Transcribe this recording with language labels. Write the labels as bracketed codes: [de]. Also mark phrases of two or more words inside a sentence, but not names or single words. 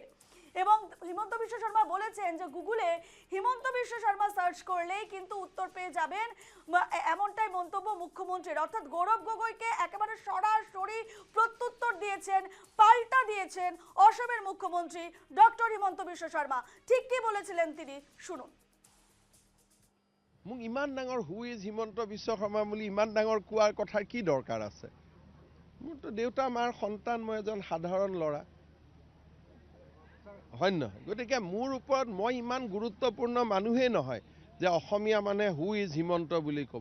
[bn] এবং হিমন্ত বিশ্ব শর্মা বলেছেন যে গুগলে হিমন্ত বিশ্ব শর্মা সার্চ করলেই কিন্তু উত্তর পেয়ে যাবেন, এমনটাই মন্তব্য মুখ্যমন্ত্রীর। অর্থাৎ গৌরব গগৈকে একেবারে সরাসরি প্রত্যুত্তর দিয়েছেন, পাল্টা দিয়েছেন অসমের মুখ্যমন্ত্রী ডক্টর হিমন্ত বিশ্ব শর্মা। ঠিক কি বলেছিলেন তিনি, শুনুন। [as] মোক ইমান ডাঙৰ [en] who is Himanta Biswa Sarma [as] বুলি ইমান ডাঙৰ কোৱাৰ কথাৰ কি দৰকাৰ আছে? মোৰতো দেউতা মাৰ সন্তান, মই এজন সাধাৰণ ল'ৰা, হয় নহয়? গতিকে মোৰ ওপৰত মই ইমান গুৰুত্বপূৰ্ণ মানুহেই নহয় যে অসমীয়া মানে [en] who is Himanta [as] বুলি ক'ব।